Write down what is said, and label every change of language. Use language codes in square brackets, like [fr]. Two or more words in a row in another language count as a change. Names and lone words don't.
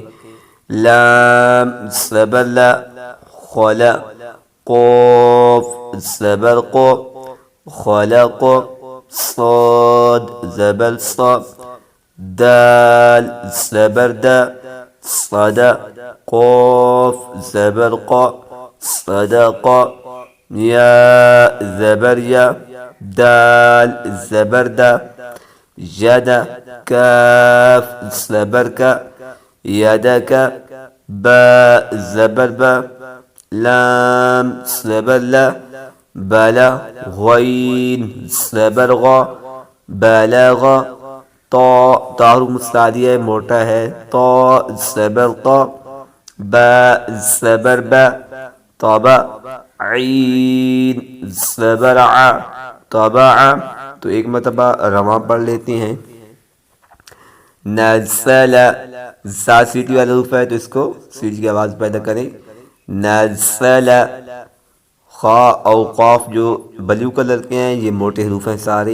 [ur] لام زبر لا، خلا، قوف زبر قو، خلق، صاد زبر صا، دال زبر دا، صدا، قوف زبر قا، صدق، یا زبر یا، دال زبر دا، ید، کاف زبر کا، یدک، با زبر با، لام زبر لا، بلا، غین زبر غا، بلغ، تا حروف مستعلیہ موٹا ہے، تا زبر طا، با زبر با، طبع، عین زبر ع، طبع۔ تو ایک مرتبہ رواں پڑھ لیتے ہیں۔ نزل، زا سیٹی والا حروف ہے تو اس کو سیٹی کی آواز پیدا کریں۔ نزل، خا اور قاف جو بلیو کلر کے ہیں یہ موٹے حروف ہیں سارے۔